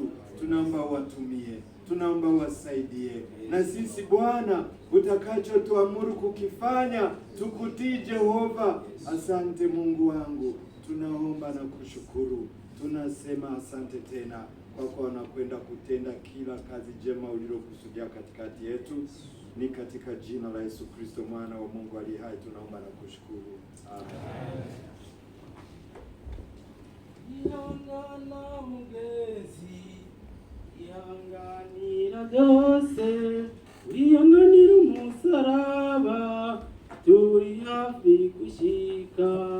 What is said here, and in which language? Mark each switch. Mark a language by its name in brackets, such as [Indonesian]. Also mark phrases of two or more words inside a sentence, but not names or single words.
[Swahili] Tunaomba watumie, tunaomba wasaidie, na sisi Bwana utakachotuamuru kukifanya tukutii Jehova. Asante Mungu wangu, tunaomba na kushukuru. Tunasema asante tena kwa kuwa unakwenda kutenda kila kazi jema ulilokusudia katikati yetu. Ni katika jina la Yesu Kristo mwana wa Mungu aliye hai tunaomba na kushukuru. Amen. [Rundi] Ihangana mugezi, ihanganira byose, urihanganira umusaraba, turi hafi gushika.